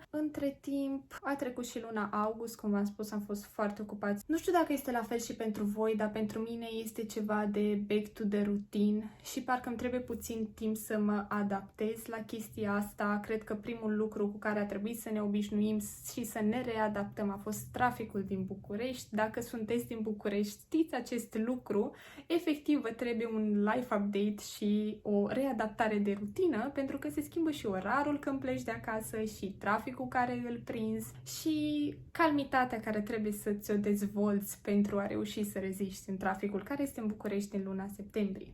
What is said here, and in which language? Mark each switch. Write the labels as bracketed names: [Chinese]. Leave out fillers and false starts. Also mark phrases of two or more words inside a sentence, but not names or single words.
[Romanian] Între timp, a trecut și luna august, cum v-am spus, am fost foarte ocupați. Nu știu dacă este la fel și pentru voi, dar pentru mine este ceva de [English] back to the routine [Romanian] și parcă îmi trebuie puțin timp să mă adaptez la chestia asta. Cred că primul lucru cu care a trebuit să ne obișnuim și să ne readaptăm a fost traficul din București. Dacă sunteți din București, știți acest lucru. Efectiv, vă trebuie un [English] life update [Romanian] și o readaptare de rutină, pentru că se schimbă și orarul când pleci de acasă și traficul care îl prinzi și calmitatea care trebuie să ți-o dezvolți pentru a reuși să reziști în traficul care este în București în luna septembrie.